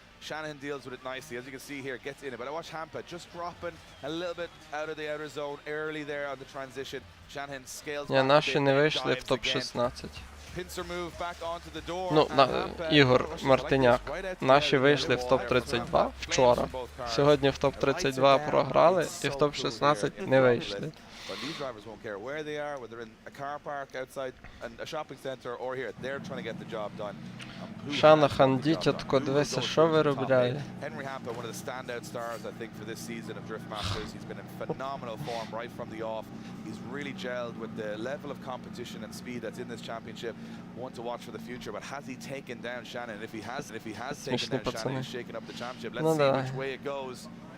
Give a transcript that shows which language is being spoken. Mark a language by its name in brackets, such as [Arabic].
[English] Shanahan deals with it nicely, as you can see here, gets in it. But I watch Hampa just dropping a little bit out of the outer zone early there on the transition. Shanahan scales back. [Ukrainian] Наші не вийшли в топ-16. [English] Pincer move back onto the door. [Ukrainian] Ну, Ігор Мартиняк. Наші вийшли в топ-32 вчора. Сьогодні в топ-32 програли і в топ-16 не вийшли. [English] But these drivers won't care where they are, whether in a car park outside a shopping center or here. They're trying to get the job done. [Ukrainian] Шанахан, дитятко, дивися, що виробляє. [English] Henry Hampa, one of the standout stars, I think, for this season of Drift Masters. He's been in phenomenal form right from the off. He's really gelled with the level of competition and speed that's in this championship. One to watch for the future. But has he taken down Shannon? If he has taken down Shannon, he's shaken up the championship. Let's see which way it goes.